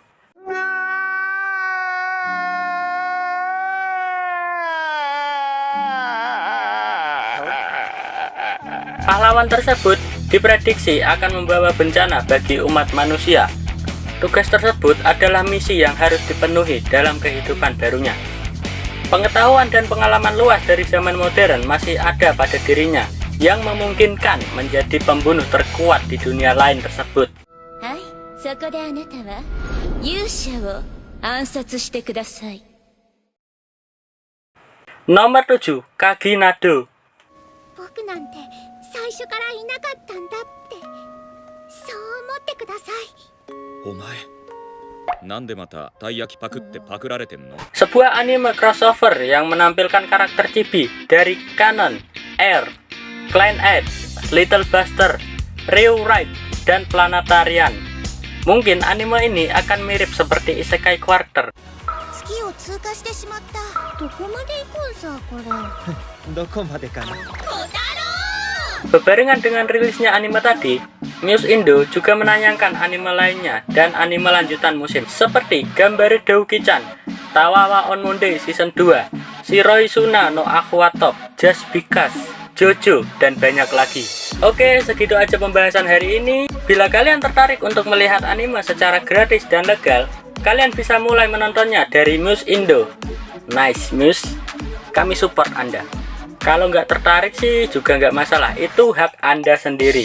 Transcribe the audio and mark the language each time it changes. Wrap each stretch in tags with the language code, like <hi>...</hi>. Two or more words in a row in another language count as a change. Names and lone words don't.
<id>Pahlawan tersebut diprediksi akan membawa bencana bagi umat manusia. Tugas tersebut adalah misi yang harus dipenuhi dalam kehidupan barunya. Pengetahuan dan pengalaman luas dari zaman modern masih ada pada dirinya, yang memungkinkan menjadi pembunuh terkuat di dunia lain tersebut. Hai,</id> <ja>そこであなたは勇者を暗殺してください。</ja> <id>Nomor 7, Kagi Nado.</id> <ja>僕なんて最初からいなかったんだってそう思ってください。お前なんでまたたい焼きパクってパクられてんの？</ja> <id>Sebuah anime crossover yang menampilkan karakter chibi dari Canon, Air, Klein Edge, Little Buster, Rewrite, dan Planetarian. Mungkin anime ini akan mirip seperti Isekai Quarter.</id> <ja>月を通過してしまった。どこまで行くんさこれ。どこまでかな。</ja> <id>Berbarengan dengan rilisnya anime tadi, Muse Indo juga menayangkan anime lainnya dan anime lanjutan musim seperti Gambare Douki-chan, Tawawa on Monday Season 2, Shiroi Suna no Aqua Top, Just Because, JoJo, dan banyak lagi. Oke, segitu aja pembahasan hari ini. Bila kalian tertarik untuk melihat anime secara gratis dan legal, kalian bisa mulai menontonnya dari Muse Indo. Nice Muse, kami support Anda. Kalau nggak tertarik sih juga nggak masalah, itu hak Anda sendiri.</id>